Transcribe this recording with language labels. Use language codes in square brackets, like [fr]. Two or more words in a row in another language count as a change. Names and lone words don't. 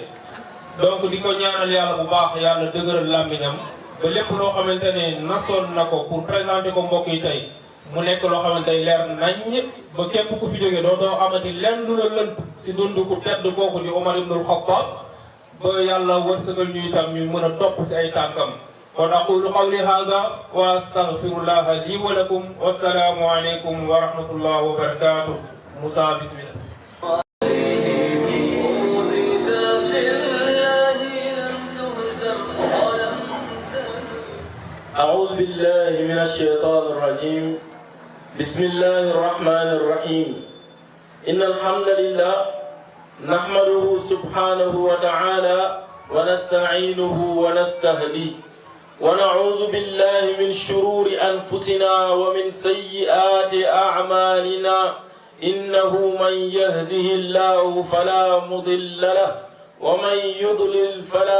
[wo] donc di ko ñaanal yàlla bu baax yàlla dëgëral làmmiñam ba lépp loo xamante ne nasoon na ko [fr] pour présenter [wo] ko mbokk yi tey mu nekk loo xamante ne leer nañ ba képp ku fi jógee doo amati lenn lu la lënt si dund ku tedd kooku di Umar ibnul Xattaab ba yàlla wërsëgal ñu itam ñu mën a topp si ay tànkam. [ar] kon أقول قولي هذا وأستغفر الله لي ولكم والسلام عليكم ورحمة الله وبركاته. Moussa bismillah. أعوذ بالله من الشيطان الرجيم بسم الله الرحمن الرحيم إن الحمد لله نحمده سبحانه وتعالى ونستعينه ونستهديه ونعوذ بالله من شرور أنفسنا ومن سيئات أعمالنا إنه من يهده الله فلا مضل له ومن يضلل فلا